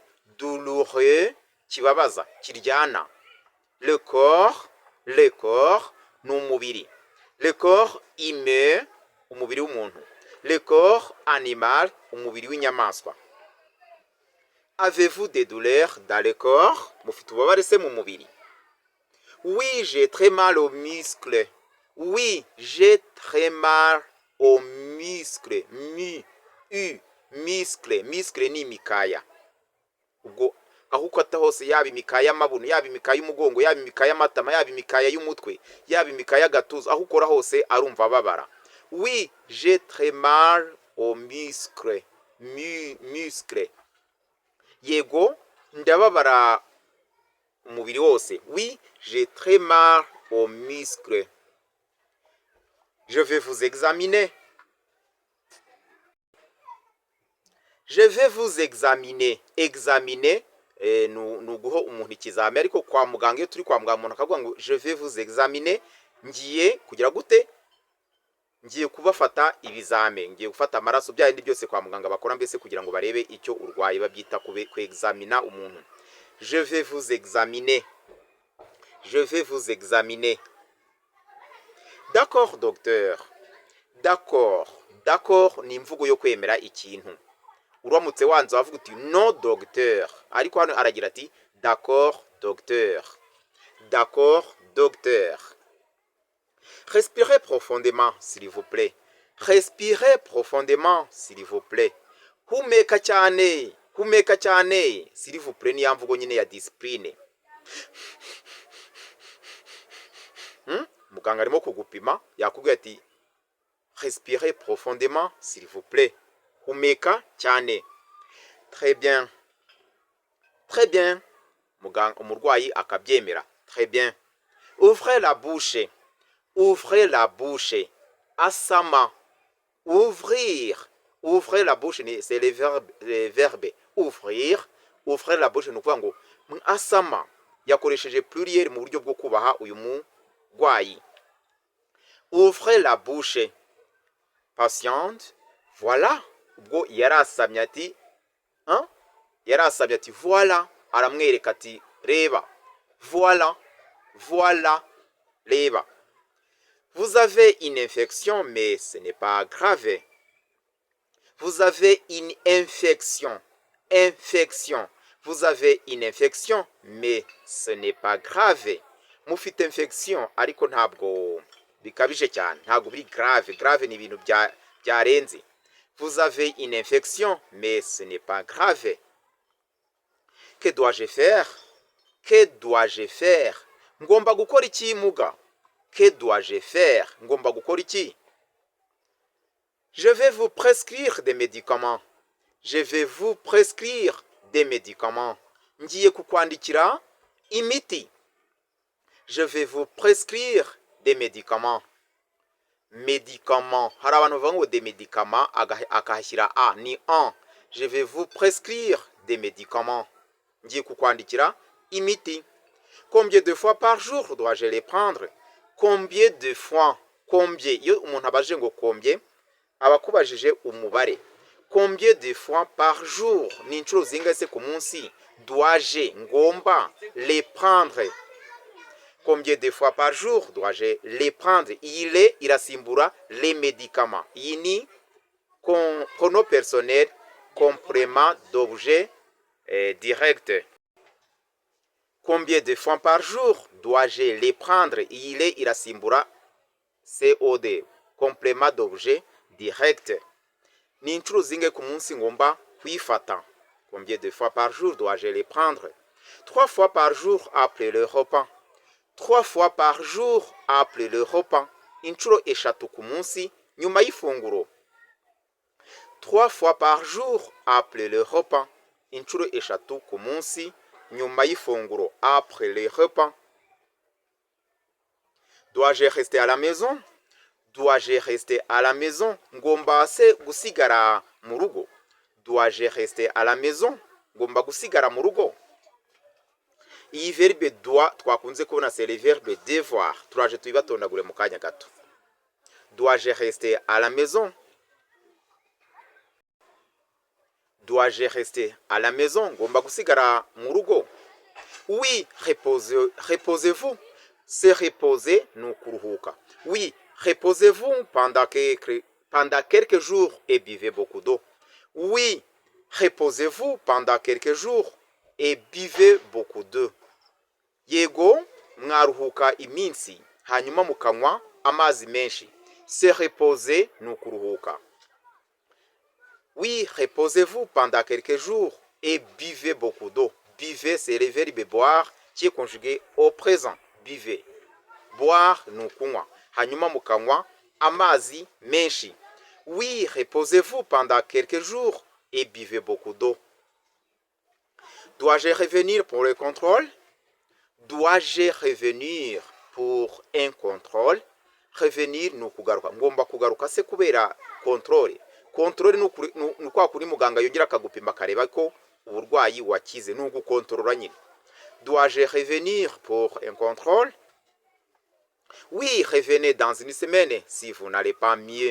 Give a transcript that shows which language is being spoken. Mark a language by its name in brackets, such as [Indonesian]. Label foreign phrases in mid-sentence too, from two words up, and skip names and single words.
[Kinyarwanda] Douloureux, kibabaza, kiryana. [French] Le corps [Kinyarwanda] ni umubiri. [French] Le corps humain, [Kinyarwanda] umubiri w'umuntu. [French] Le corps animal, [Kinyarwanda] umubiri w'inyamaswa. [French] Avez-vous des douleurs dans le corps? [Kinyarwanda] Mufite ububabare se mu mubiri. [French] Oui, j'ai très mal aux muscles. Oui, j'ai très mal aux muscles. [Kinyarwanda] Muscle. Muscle ni imikaya. Ubwo aho ukata hose, yaba imikaya y'amabuno, yaba imikaya y'umugongo, yaba imikaya y'amatama, yaba imikaya y'umutwe, yaba imikaya y'agatuza, aho ukora hose arumva ababara. [French] Oui, j'ai très mal aux muscles. Muscle. [Kinyarwanda] Yego, ndababara umubiri wose. [French] Oui, j'ai très mal aux muscles. Je vais vous examiner. Je vais vous examiner. [Kinyarwanda] Examiner ni uguha umuntu ikizami, ariko kwa muganga iyo turi kwa muganga umuntu akavuga ngo [French] je vais vous examiner, [Kinyarwanda] ngiye kugira gute? Ngiye kubafata ibizame, ngiye gufata amaraso, bya bindi byose kwa muganga bakora mbese kugira ngo barebe icyo urwaye, babyita ku examina umuntu. [French] Je vais vous examiner. Je vais vous examiner. D'accord, docteur. D'accord. [Kinyarwanda] D'accord ni imvugo yo kwemera ikintu. Uramutse wanze wavuga uti [French] non docteur, [Kinyarwanda] ariko hano aragira ati [French] d'accord docteur. D'accord docteur. Respirez profondément s'il vous plaît. Respirez profondément s'il vous plaît. [Kinyarwanda] Humeka cyane, humeka cyane. [French] S'il vous plaît [Kinyarwanda] ni ya mvugo nyine ya discipline. Muganga arimo kugupima, yakubwiye ati [French] respirez profondément s'il vous plaît. [Kinyarwanda] Humeka cyane. [French] Très bien. Très bien. [Kinyarwanda] Umurwayi akabyemera. [French] Très bien. Ouvrez la bouche. Ouvrez la bouche. [Kinyarwanda] Asama. Ouvrir. [French] Ouvrir la bouche, c'est le verbe. [Kinyarwanda] Ouvrir. [French] Ouvrir la bouche [Kinyarwanda] ni ukuvuga ngo asama. Yakoresheje pluriel mu buryo bwo kubaha uyu murwayi. [French] Ouvrez la bouche. Patiente. Voilà. [Kinyarwanda] Ubwo yarasamye ati yarasabye ati voilà, aramwereka ati reba. [French] Voilà, voilà, [Kinyarwanda] reba. [French] Vous avez une infection, mais ce n'est pas grave. Vous avez une infection. Infection. Vous avez une infection, mais ce n'est pas grave. [Kinyarwanda] Mufite infection, ariko ntabwo bikabije cyane, ntabwo biri grave. Grave ni ibintu byarenze. [French] Vous avez une infection, mais ce n'est pas grave. Que dois-je faire? Que dois-je faire? [Kinyarwanda] Ngomba gukora iki muga? [French] Que dois-je faire? [Kinyarwanda] Ngomba gukora iki? [French] Je vais vous prescrire des médicaments. Je vais vous prescrire des médicaments. [Kinyarwanda] Ngiye kukwandikira imiti. [French] Je vais vous prescrire des médicaments. Médicaments. [Kinyarwanda] Hari abantu bavuga ngo [French] des médicaments [Kinyarwanda] akahashyira a ni en. [French] Je vais vous prescrire des médicaments. [Kinyarwanda] Ngiye kukwandikira imiti. [French] Combien de fois par jour dois-je les prendre? Combien de fois? Combien? [Kinyarwanda] Iyo umuntu abaje ngo combien abakubajije umubare. [French] Combien de fois par jour? [Kinyarwanda] Ni inshuro zingahe se ku munsi? [French] Dois-je ngomba les prendre? Combien de fois par jour dois-je les prendre? Il est irasimbura les médicaments. [Kinyarwanda] Iyi ni [French] pronom personnel complément d'objet direct. Combien de fois par jour dois-je les prendre? Il est irasimbura COD complément d'objet direct. [Kinyarwanda] Ni inshuro zingahe ku munsi ngomba kwifata? [French] Combien de fois par jour dois-je les prendre? 3 fois par jour après le repas. 3 fois par jour après le repas. [Kinyarwanda] Inshuro eshatu ku munsi nyuma y'ifunguro. [French] 3 fois par jour après le repas. [Kinyarwanda] Inshuro eshatu ku munsi nyuma y'ifunguro. [French] Après le repas. Dois-je rester à la maison? Dois-je rester à la maison? [Kinyarwanda] Ngomba se gusigara mu rugo. [French] Dois-je rester à la maison? [Kinyarwanda] Ngomba gusigara mu rugo. Iyi [French] verbe doit [Kinyarwanda] twakunze kubona [French] c'est le verbe devoir. [Kinyarwanda] Turaje tubibatondagure mu kanya gato. [French] Dois-je rester à la maison? Dois-je rester à la maison? [Kinyarwanda] Ngomba gusigara mu rugo. [French] Oui, reposez-vous. Se reposer [Kinyarwanda] ni ukuruhuka. [French] Oui, reposez-vous pendant quelques jours et buvez beaucoup d'eau. Oui, reposez-vous pendant quelques jours et buvez beaucoup d'eau. [Kinyarwanda] Yego, mwaruhuka iminsi, hanyuma mukanywa amazi menshi. [French] Se reposer [Kinyarwanda] ni ukuruhuka. [French] Oui, reposez-vous pendant quelques jours et buvez beaucoup d'eau. Buvez, c'est le verbe boire qui est conjugué au présent. [Kinyarwanda] Buvez. Boire ni ukunywa. Hanyuma mukanywa amazi menshi. [French] Oui, reposez-vous pendant quelques jours et buvez beaucoup d'eau. Dois-je revenir pour le contrôle? Dois-je revenir pour un contrôle? [Kinyarwanda] Revenir ni ukugaruka. Ngomba kugaruka se kubera contrôle. Contrôle ni ukwa kuri muganga yongera akagupima akareba ko uburwayi wakize. Ni ugukontorora nyine. [French] Dois-je revenir pour un contrôle? Oui, revenez dans une semaine si vous n'allez pas mieux.